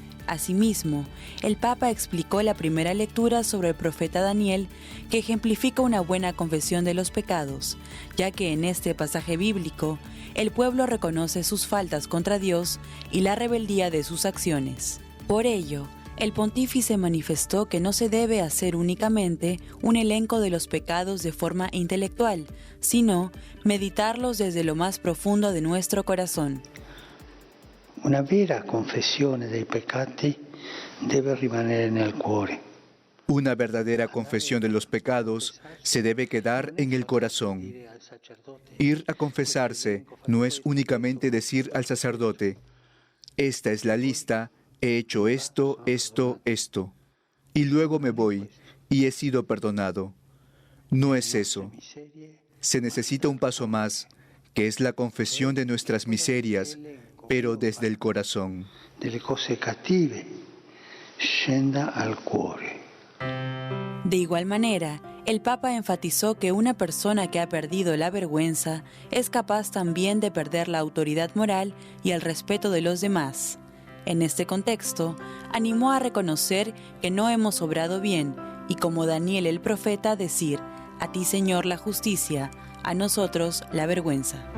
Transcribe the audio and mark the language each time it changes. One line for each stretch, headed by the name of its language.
Spanish: Asimismo, el Papa explicó la primera lectura sobre el profeta Daniel, que ejemplifica una buena confesión de los pecados, ya que en este pasaje bíblico, el pueblo reconoce sus faltas contra Dios y la rebeldía de sus acciones. Por ello, el pontífice manifestó que no se debe hacer únicamente un elenco de los pecados de forma intelectual, sino meditarlos desde lo más profundo de nuestro corazón.
Italian: Una vera confessione dei peccati deve rimanere nel cuore.
Spanish: Una verdadera confesión de los pecados se debe quedar en el corazón. Ir a confesarse no es únicamente decir al sacerdote: esta es la lista, he hecho esto, esto, esto, y luego me voy y he sido perdonado. No es eso. Se necesita un paso más, que es la confesión de nuestras miserias, pero desde el corazón.
Italian: Delle cose cattive, scenda al cuore.
Spanish: De igual manera, el Papa enfatizó que una persona que ha perdido la vergüenza es capaz también de perder la autoridad moral y el respeto de los demás. En este contexto, animó a reconocer que no hemos obrado bien y, como Daniel el profeta, decir: a ti, Señor, la justicia, a nosotros la vergüenza.